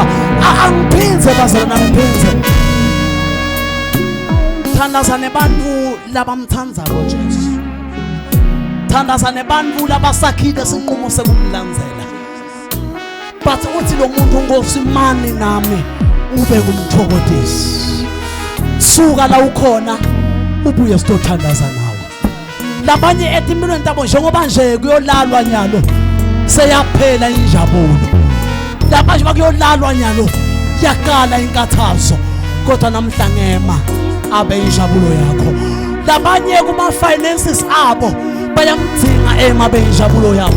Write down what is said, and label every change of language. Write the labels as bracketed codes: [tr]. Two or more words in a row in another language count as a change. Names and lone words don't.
[ss] Angiphinze base nangiphinze. Thandazane bantu labamthandayo Jesu. Thandazane bantu labasakhile isinqumo sekumlandzela. But uthi lo muntu ngosimani nami ube kumthokozisi. Suka la ukhona ubuye sitothandaza nawe. Labanye etimbilweni tabo njengoba nje kuyolalwa nyalo seyaphela injabulo. Labanye bakuyolalwa nyalo yakala inkathazo kodwa namhla ngema abe injabulo yakho. Labanye kuma finances abo bayamdinga abe injabulo yabo.